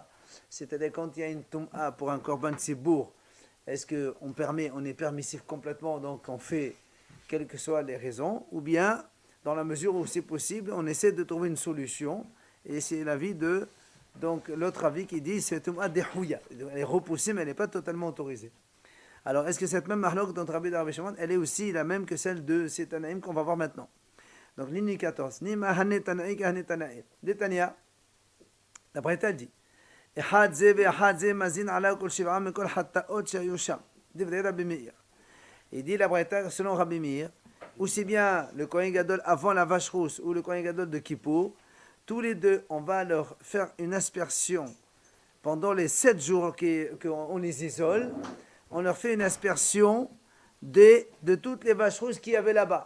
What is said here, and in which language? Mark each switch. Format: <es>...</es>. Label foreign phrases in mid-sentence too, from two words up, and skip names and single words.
<fr>C'est-à-dire quand il y a une Tum'a pour un korban Tzibour, est-ce qu'on est permissif complètement, donc on fait quelles que soient les raisons, ou bien, dans la mesure où c'est possible, on essaie de trouver une solution, et c'est l'avis de, donc l'autre avis qui dit c'est</fr> <he>טומאה דחויה,</he> <fr>elle est repoussée mais elle n'est pas totalement autorisée. Alors est-ce que cette même mahlok dont Rabbi Rabbi Shimon, elle est aussi la même que celle de ces Tanaïm qu'on va voir maintenant? Donc ligne 14,</fr> <arc>נימא הני תנאי כהני תנאי.</arc> <he>Détania,</he> <fr>la Braïta dit</fr> <he>אחד זה ואחד זה מזין עליו כל שבעה מכל חטאות שהיו שם. דברי רבי מאיר.</he> <fr>Il dit la Braïta selon Rabbi Meir, aussi bien le Kohen Gadol avant la vache rousse ou le Kohen Gadol de Kippour, tous les deux, on va leur faire une aspersion pendant les 7 jours qu'on les isole. On leur fait une aspersion de toutes les vaches rousses qu'il y avait là-bas.</fr>